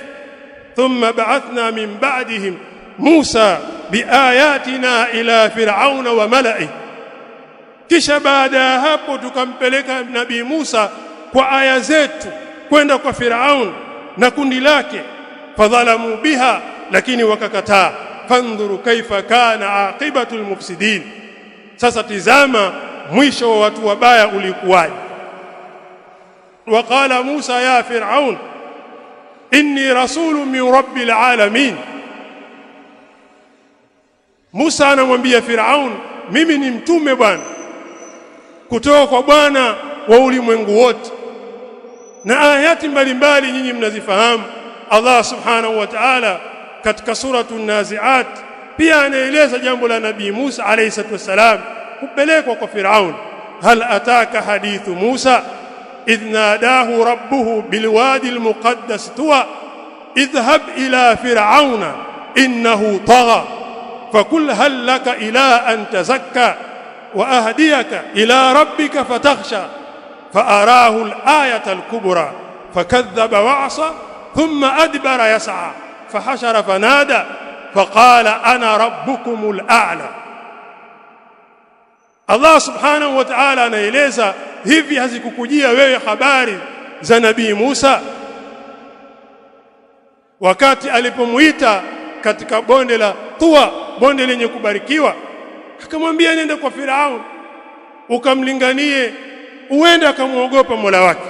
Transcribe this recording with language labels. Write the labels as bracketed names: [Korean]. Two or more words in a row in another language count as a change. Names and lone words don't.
[Arabic] ثم بعثنا من بعدهم موسى بآياتنا إلى فرعون وملئه, [Swahili] kisha baada ya hapo tukampeleka nabii Musa kwa aya zetu kwenda kwa Firaun na kundi lake. [Arabic] فظلموا بها, [Swahili] lakini wakakataa. [Arabic] فانظر كيف كان عاقبة المفسدين, [Swahili] sasa tizama mwisho wa watu wabaya ulikuwaje. [Arabic] وقال موسى يا فرعون إني رسول من رب العالمين, [Swahili] Musa anamwambia Firaun, mimi ni mtume bwana kutoka kwa Bwana wa ulimwengu wote. Na ayati mbalimbali nyinyi mnazifahamu. Allah [Arabic] سبحانه وتعالى [Swahili] katika suratul Nazi'at pia anaeleza jambo la nabii Musa [Arabic] عليه الصلاة والسلام [Swahili] kupelekwa kwa Firaun. [Arabic] هل أتاك حديث موسى إذ ناداه ربه بالواد المقدس طوى اذهب إلى فرعون إنه طغى فقل هل لك إلى أن تزكى وأهديك إلى ربك فتخشى فأراه الآية الكبرى فكذب وعصى ثم أدبر يسعى فحشر فنادى فقال أنا ربكم الأعلى. [Swahili] Allah [Arabic] سبحانه وتعالى [Swahili] anaeleza hivi, hazikukujia wewe habari za nabii Musa wakati alipomuita katika bonde la Tuwa, bonde lenye kubarikiwa, akamwambia nenda kwa Firaun ukamlinganie, uende akamuogopa Mola wake.